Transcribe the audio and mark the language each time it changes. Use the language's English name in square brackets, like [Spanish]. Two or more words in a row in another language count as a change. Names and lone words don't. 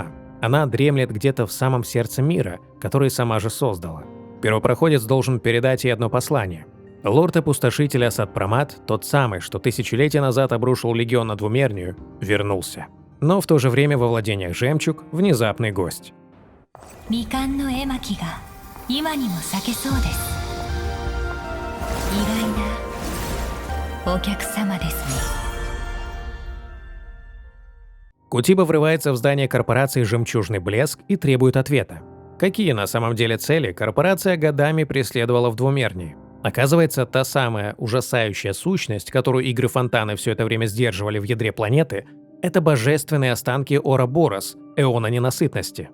[Russian] Она дремлет где-то в самом сердце мира, который сама же создала. Первопроходец должен передать ей одно послание. Лорд-опустошитель Асад Прамат, тот самый, что тысячелетия назад обрушил легион на Двумернию, вернулся. Но в то же время во владениях Жемчуг внезапный гость. [Japanese] 未完の絵巻が今にも咲けそうです。意外なお客様ですね。 [Russian] Кутиба врывается в здание корпорации «Жемчужный блеск» и требует ответа. Какие на самом деле цели корпорация годами преследовала в Двумернии? Оказывается, та самая ужасающая сущность, которую игры фонтаны все это время сдерживали в ядре планеты, это божественные останки Ороборос, эона ненасытности.